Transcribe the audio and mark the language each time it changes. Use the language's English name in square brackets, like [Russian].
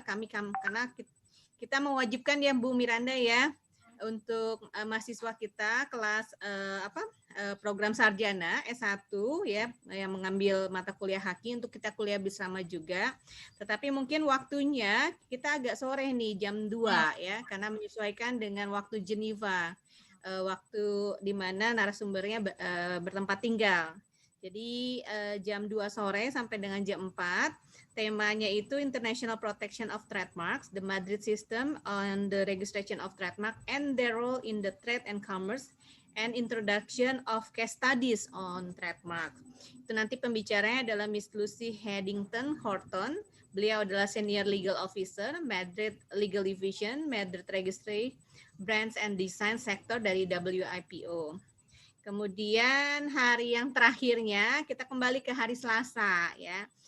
[Indonesian] Karena kita mewajibkan ya Bu Miranda ya untuk mahasiswa kita kelas program sarjana S1 ya yang mengambil mata kuliah haki untuk kita kuliah bersama juga. Tetapi mungkin waktunya kita agak sore nih jam 2 ya karena menyesuaikan dengan waktu Geneva. Waktu di mana narasumbernya bertempat tinggal. Jadi jam 2 sore sampai dengan jam 4. Temanya itu [English] International Protection of Trademarks, the Madrid System on the Registration of Trademark and their role in the trade and commerce and introduction of case studies on trademark. [Indonesian] Itu nanti pembicaranya adalah Miss Lucy Haddington Horton. Beliau adalah Senior Legal Officer, Madrid Legal Division, Madrid Registry, Brands and Design Sector dari WIPO. Kemudian hari yang terakhirnya kita kembali ke hari Selasa ya.